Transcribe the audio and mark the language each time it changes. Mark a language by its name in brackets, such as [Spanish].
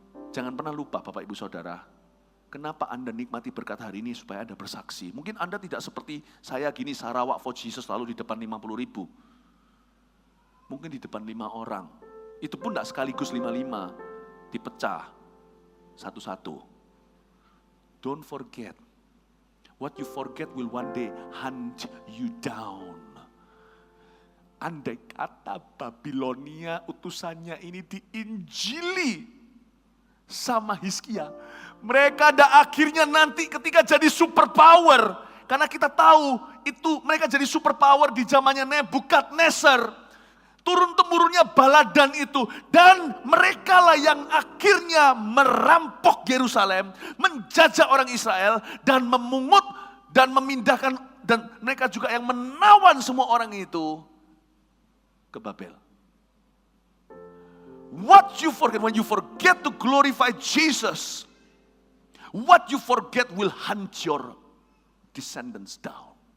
[Indonesian] Jangan pernah lupa Bapak Ibu Saudara, kenapa Anda nikmati berkat hari ini supaya Anda bersaksi. Mungkin Anda tidak seperti saya gini, [English] Sarawak for Jesus [Indonesian] lalu di depan 50.000. Mungkin di depan 5 orang. Itu pun tidak sekaligus 55, dipecah satu-satu. [English] Don't forget, what you forget will one day hunt you down. [Indonesian] Andai kata Babilonia utusannya ini diinjili sama Hizkia, mereka akhirnya nanti ketika jadi superpower, karena kita tahu itu mereka jadi superpower di zamannya Nebukadnezar, turun-temurunnya baladan itu, dan mereka lah yang akhirnya merampok Yerusalem, menjajah orang Israel dan memungut dan memindahkan, dan mereka juga yang menawan semua orang itu ke Babel. [English] What you forget, when you forget to glorify Jesus, what you forget will hunt your descendants down.